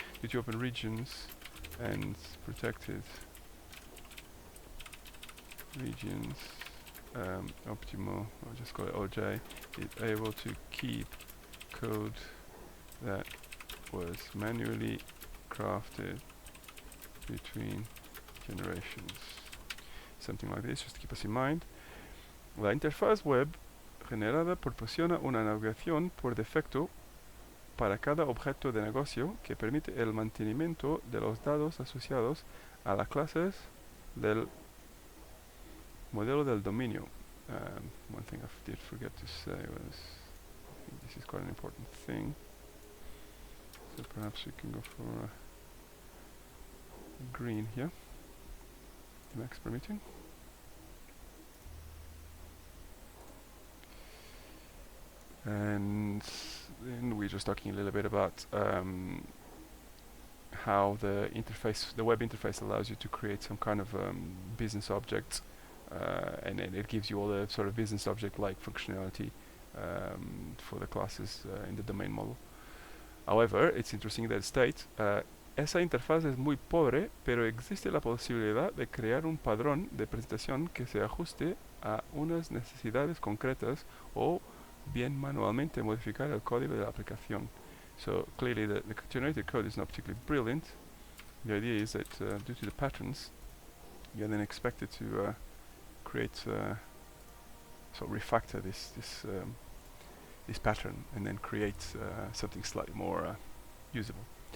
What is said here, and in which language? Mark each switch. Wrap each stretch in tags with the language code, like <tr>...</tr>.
<en>Due to open regions and protected regions, Optimal, I'll just call it OJ, is able to keep code that was manually crafted between generations. something like this, just to keep us in mind.</en> <es>La interfaz web generada proporciona una navegación por defecto para cada objeto de negocio que permite el mantenimiento de los datos asociados a las clases del modelo del dominio.</es> <en>One thing I did forget to say was, I think this is quite an important thing, so perhaps we can go for green here, max permitting. And then we're just talking a little bit about how the interface, the web interface, allows you to create some kind of business objects, and it gives you all the sort of business object-like functionality for the classes in the domain model. However, it's interesting that it states,</en> <es>esa interfaz es muy pobre, pero existe la posibilidad de crear un padrón de presentación que se ajuste a unas necesidades concretas o bien manualmente modificar el código de la aplicación.</es> <en>So clearly the generated code is not particularly brilliant. The idea is that due to the patterns, you're then expected to create, so refactor this pattern and then create something slightly more usable.</en>